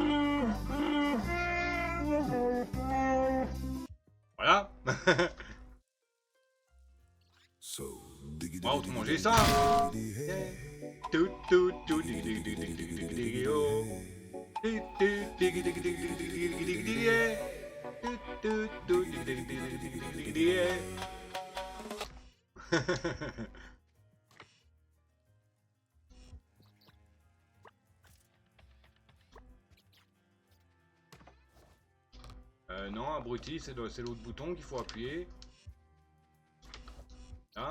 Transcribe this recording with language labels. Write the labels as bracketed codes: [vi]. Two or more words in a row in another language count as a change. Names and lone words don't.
[fr] Voilà. On va manger ça. Tout, tout, tout, [en] dig, dig, dig, dig, dig, dig, dig, oh. [fr] Tout, tout, [en] dig, dig, dig, dig, dig, dig, dig, dig, yeah. [fr] Tout, tout, tout, [en] dig, dig, dig, dig, dig, dig, dig, yeah. [fr] Non, abruti, c'est l'autre bouton qu'il faut appuyer. Là.